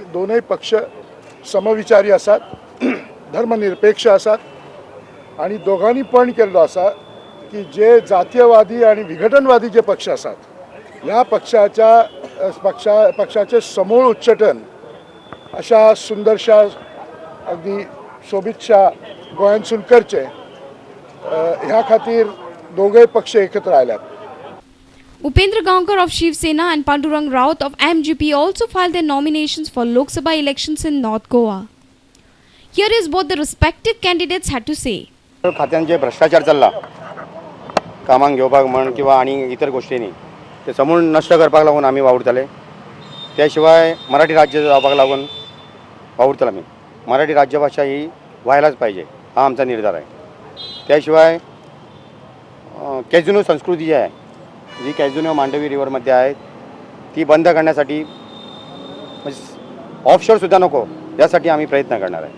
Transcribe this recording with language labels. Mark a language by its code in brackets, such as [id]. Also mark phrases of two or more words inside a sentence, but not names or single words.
[mr] दोन्ही पक्ष समविचारी असतात, धर्मनिरपेक्ष असतात आणि दोघांनी पण केलेलं असा की जे जातीयवादी आणि विघटनवादी जे पक्ष असतात या पक्षाचे समूळ उच्चाटन अशा सुंदरशा अगदी शोभितशा गोयांसून करचे ह्या खातीर दोघे पक्ष एकत्र आल्यात. [en] Upendra Gaonkar of Shiv Sena and Pandurang Raut of MGP also filed their nominations for Lok Sabha elections in North Goa. Here is what the respective candidates had to say. [kok] खात्यांचे भ्रष्टाचार चालला कामांक घेवपाक म्हण किंवा आनी इतर गोश्टींनी ते समूळ नश्ट करपाक लागून आमी वावुरताले. त्या शिवाय मराठी राज्य जावपाक लागून वावुरतले आमी. [mr] मराठी राज्यभाषा ही व्हायलाच पाहिजे हा आमचा निर्धार आहे. त्याशिवाय कॅझिनो संस्कृती जी आहे जी कॅझिनो मांडवी रिव्हरमध्ये आहे ती बंद करण्यासाठी ऑफशोरसुद्धा नको यासाठी आम्ही प्रयत्न करणार आहे.